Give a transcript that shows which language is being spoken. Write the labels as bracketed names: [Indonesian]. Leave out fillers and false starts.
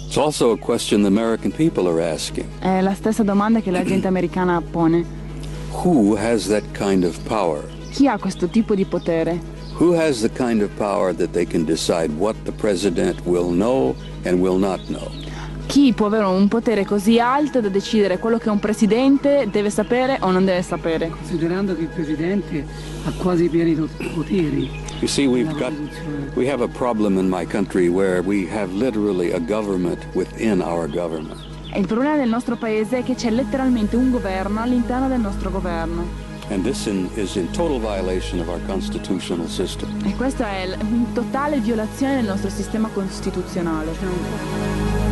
[English] It's also a question the American people are asking. [Italian] È la stessa domanda che la gente americana pone. [English] Who has that kind of power? [Italian] Chi ha questo tipo di potere? [English] Who has the kind of power that they can decide what the president will know and will not know? [Italian] Chi può avere un potere così alto da decidere quello che un presidente deve sapere o non deve sapere? Considerando che il presidente ha quasi pieni poteri. [English] You see, we have a problem in my country where we have literally a government within our government. [Italian] E il problema del nostro paese è che c'è letteralmente un governo all'interno del nostro governo. [English] And this is in total violation of our constitutional system. [Italian] E questa è in totale violazione del nostro sistema costituzionale.